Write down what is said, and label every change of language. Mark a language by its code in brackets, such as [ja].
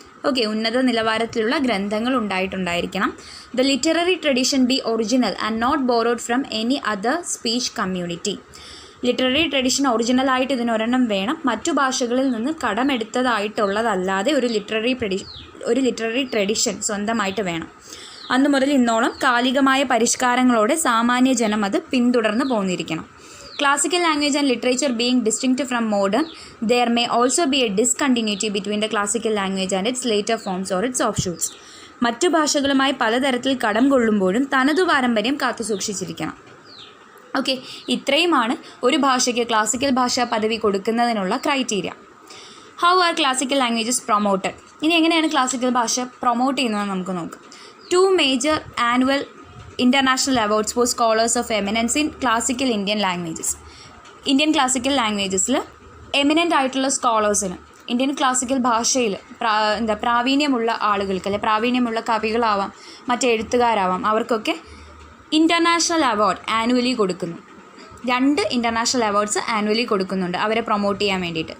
[ml] Okay, ഉന്നത നിലവാരത്തിലുള്ള ഗ്രന്ഥങ്ങൾ ഉണ്ടായിട്ടുണ്ടായിരിക്കണം. [en] The literary tradition be original and not borrowed from any other speech community. [ml] Literary tradition ഒറിജിനലായിട്ട് ഇതിനൊരെണ്ണം വേണം, മറ്റു ഭാഷകളിൽ നിന്ന് കടമെടുത്തതായിട്ടുള്ളതല്ലാതെ ഒരു ലിറ്റററി ട്രഡീഷൻ സ്വന്തമായിട്ട് വേണം. അന്നു മുതൽ ഇന്നോളം കാലികമായ പരിഷ്കാരങ്ങളോടെ സാമാന്യ ജനം അത് പിന്തുടർന്ന് പോന്നിരിക്കണം. [en] Classical language and literature being distinct from modern, there may also be a discontinuity between the classical language and its later forms or its offshoots. [ml] മറ്റു ഭാഷകളുമായി പലതരത്തിൽ കടം കൊള്ളുമ്പോഴും തനതു പാരമ്പര്യം കാത്തുസൂക്ഷിച്ചിരിക്കണം. ഓക്കെ, ഇത്രയുമാണ് ഒരു ഭാഷയ്ക്ക് ക്ലാസിക്കൽ ഭാഷാ പദവി കൊടുക്കുന്നതിനുള്ള criteria. [en] How are classical languages promoted? [ml] ഇനി എങ്ങനെയാണ് ക്ലാസിക്കൽ ഭാഷ പ്രൊമോട്ട് ചെയ്യുന്നതെന്ന് നമുക്ക് നോക്കാം. [en] 2 major annual international awards for scholars of eminence in classical Indian languages. [ml] Indian classical ലാംഗ്വേജസിൽ eminent ആയിട്ടുള്ള സ്കോളേഴ്സിന്, ഇന്ത്യൻ ക്ലാസിക്കൽ ഭാഷയിൽ പ്രാവീണ്യമുള്ള ആളുകൾക്ക്, അല്ലെ പ്രാവീണ്യമുള്ള കവികളാവാം, മറ്റെഴുത്തുകാരാവാം, അവർക്കൊക്കെ ഇൻ്റർനാഷണൽ അവാർഡ് ആനുവലി കൊടുക്കുന്നു. 2 ഇൻ്റർനാഷണൽ അവാർഡ്സ് ആനുവലി കൊടുക്കുന്നുണ്ട് അവരെ പ്രൊമോട്ട് ചെയ്യാൻ വേണ്ടിയിട്ട്.